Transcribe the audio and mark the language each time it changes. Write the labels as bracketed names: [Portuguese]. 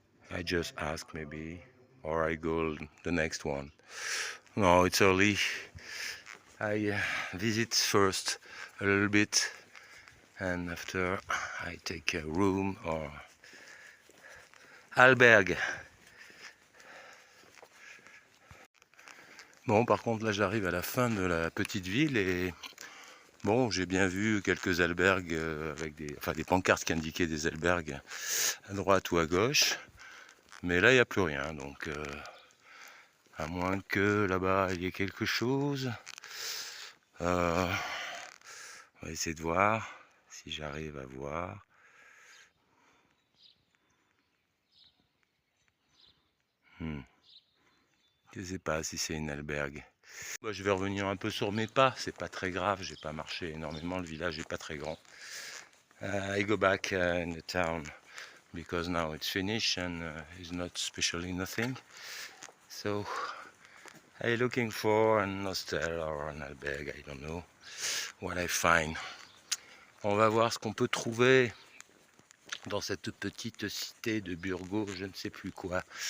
[English] I just ask maybe, or I go the next one. No, it's early. I visit first a little bit, and after I take a room or albergue. [French] Bon, par contre, là, j'arrive à la fin de la petite ville et bon, j'ai bien vu quelques albergues avec des pancartes qui indiquaient des albergues à droite ou à gauche, mais là, il n'y a plus rien, donc à moins que là-bas il y ait quelque chose. On va essayer de voir si j'arrive à voir. Je ne sais pas si c'est une albergue. Moi, je vais revenir un peu sur mes pas, c'est pas très grave, j'ai pas marché énormément, le village n'est pas très grand. [English] I go back in the town because now it's finished and it's not especially nothing. So I'm looking for an hostel or an albergue, I don't know what I find. [French] On va voir ce qu'on peut trouver dans cette petite cité de Burgo, je ne sais plus quoi.